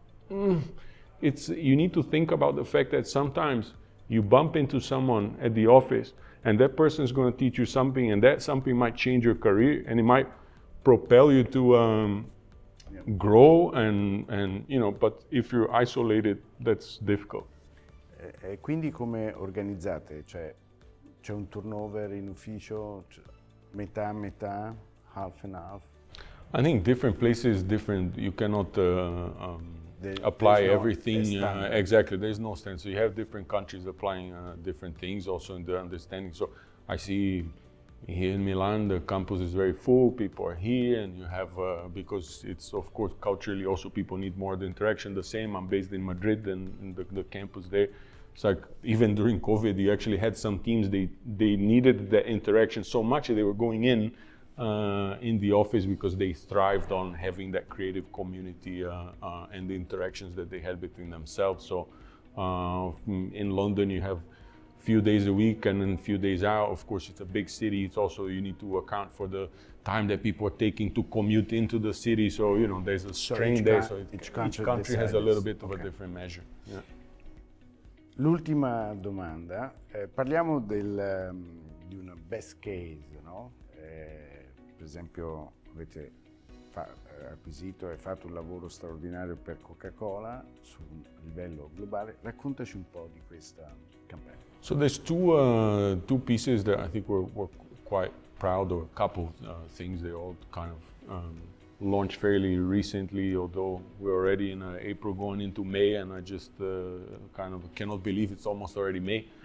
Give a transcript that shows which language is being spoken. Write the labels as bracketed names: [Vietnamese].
[English] You need to think about the fact that sometimes you bump into someone at the office, and that person is going to teach you something, and that something might change your career, and it might propel you to grow, and but if you're isolated, that's difficult. [Italian] E quindi come organizzate? Cioè, c'è un turnover in ufficio, metà, [English] half and half? I think different places, different. You cannot apply everything exactly. There's no standard. So you have different countries applying different things, also in the understanding. So I see here in Milan, the campus is very full. People are here, and you have because it's, of course, culturally also people need more of the interaction. The same. I'm based in Madrid, and the campus there. It's like even during COVID, you actually had some teams. They needed the interaction so much that they were going in the office because they thrived on having that creative community and the interactions that they had between themselves. So in London, you have few days a week and then few days out. Of course, it's a big city. It's also, you need to account for the time that people are taking to commute into the city. So, there's a strain there. So each country has a little bit of a different measure. Yeah. [Italian] L'ultima domanda, parliamo di una best case, no? Per esempio avete acquisito e fatto un lavoro straordinario per Coca-Cola su un livello globale. Raccontaci un po' di questa campagna. [English] So there's two pieces that I think we're quite proud of, a couple things. They all kind of launched fairly recently, although we're already in April going into May, and I just kind of cannot believe it's almost already May.